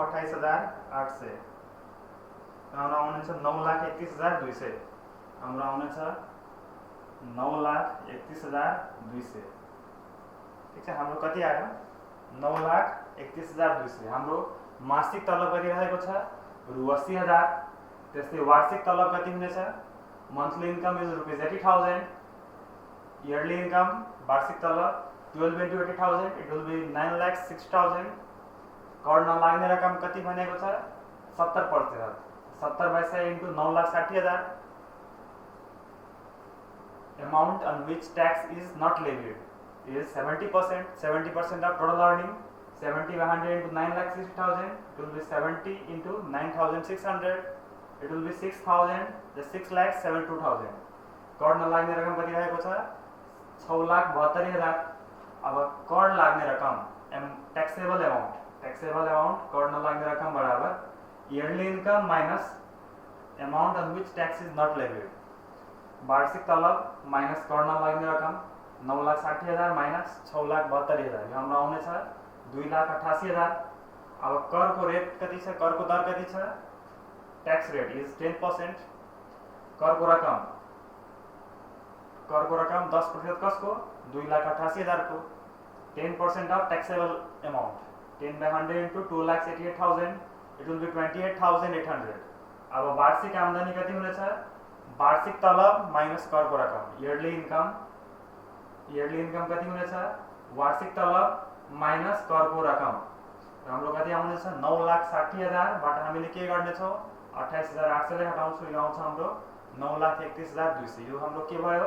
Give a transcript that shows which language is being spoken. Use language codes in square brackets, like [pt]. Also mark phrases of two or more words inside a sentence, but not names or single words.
[ne] 28,800। हाम्रो आउनेछ 9,31,200। हाम्रो आउनेछ 9,31,200। ठीक छ, हाम्रो कति आयो? 9,31,200। हाम्रो मासिक तलब कति रहेको छ? रु 80,000। त्यस्तै वार्षिक तलब कति हुनेछ? [en] monthly income is ₹80,000। yearly income [ne] वार्षिक तलब [en] 12 into 80,000 it will be 9,06,000। [ne] कर नलाग्ने रकम कति भनेको छ? 70%। 70/100 इन्टु 9,60,000। [en] Amount on which tax is not levied is 70%. 70% of total earning. 70/100 into 9,60,000. It will be 70 into 9,600. It will be 6,000. The 6,72,000. [ne] कर नलाग्ने रकम कति रहेको छ? 6,72,000। अब कर लाग्ने रकम [en] taxable amount [ne] कर नलाग्ने रकम बराबर [en] yearly income minus amount on which tax is not levied. [ne] वार्षिक तलब माइनस कर नलाग्ने रकम 9,60,000 माइनस 6,72,000 यो हाम्रो आउने छ 2,88,000। अब कर को रेट कति छ? कर को दर कति छ? [en] tax rate is 10%। [ne] कर को रकम 10% कसको? 2,88,000 को। [en] 10% of taxable amount 10/100 into 2,88,000 it will be 28,800। [ne] अब वार्षिक आमदनी कति हुनेछ? वार्षिक तलब माइनस कर को रकम [en] yearly income [ne] कति हुनेछ? वार्षिक तलब माइनस कर को रकम हाम्रो कति आउनेछ? 9,60,000 बाट हामीले के गर्ने छौँ? 28,800 ले हटाउँछौँ। यो आउँछ हाम्रो 9,31,200। यो हाम्रो के भयो?